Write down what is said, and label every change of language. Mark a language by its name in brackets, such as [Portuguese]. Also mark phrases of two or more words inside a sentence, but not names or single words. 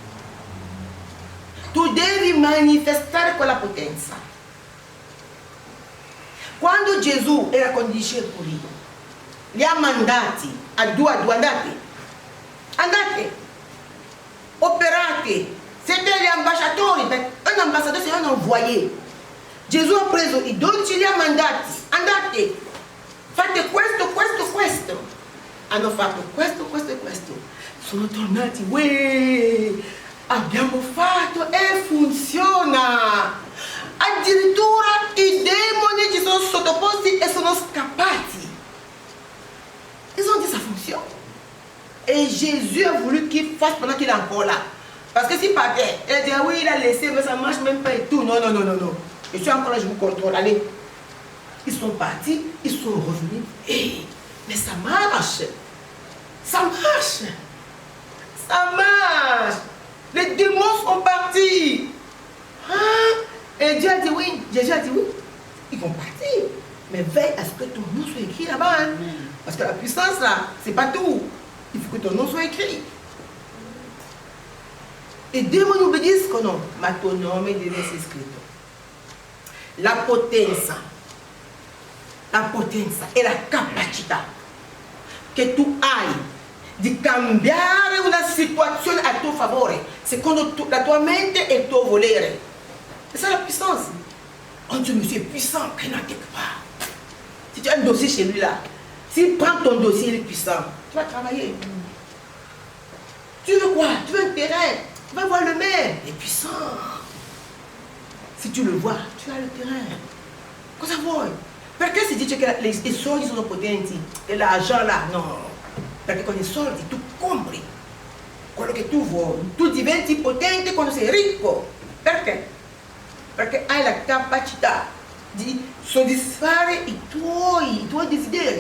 [Italian] Tu devi manifestare quella potenza. Quando Gesù era con i discepoli, li ha mandati a due, andate, operate, siete gli ambasciatori, perché un ambasciatore [French] c'est un envoyé. [Italian] Gesù ha preso i 12 li ha mandati, andate, fate questo, questo, questo. Hanno fatto questo, questo e questo. Sono tornati, uè, abbiamo fatto e funziona. Addirittura i demoni ci sono sottoposti e sono scappati. [French] Ils ont dit ça fonctionne. Et Jésus a voulu qu'il fasse pendant qu'il est encore là. Parce que s'il partait, il a dit ah oui, il a laissé, mais ça ne marche même pas et tout. Non, non, non, non, non. Je suis encore là, je vous contrôle. Allez. Ils sont partis, ils sont revenus. Hey, mais ça marche. Ça marche. Ça marche. Les démons sont partis. Hein? Et Dieu a dit oui. Jésus a dit oui. Ils vont partir. Mais veille à ce que ton nom soit écrit là-bas. Hein? Parce que la puissance là, c'est pas tout. Il faut que ton nom soit écrit. Et démons nous disent que non. [Italian] Ma [French] ton nom [Italian] deve essere scritto. La potenza e la capacità che tu hai di cambiare una situazione a tuo favore, secondo la tua mente e il tuo volere. [French] C'est ça la puissance. Oh Dieu, monsieur est puissant, qu'il n'en quelque part. Si tu as un dossier chez lui là, s'il prend ton dossier, il est puissant. Tu vas travailler. Tu veux quoi? Tu veux un terrain? Tu vas voir le maire. Il est puissant. Si tu le vois, tu as le terrain. [Italian] Cosa vuoi? Perché si dice che i soldi sono potenti e [French] l'argent là? [Italian] No. Perché con i soldi tu compri quello che tu vuoi. Tu diventi potente quando sei ricco. Perché? Perché hai la capacità di soddisfare i tuoi desideri.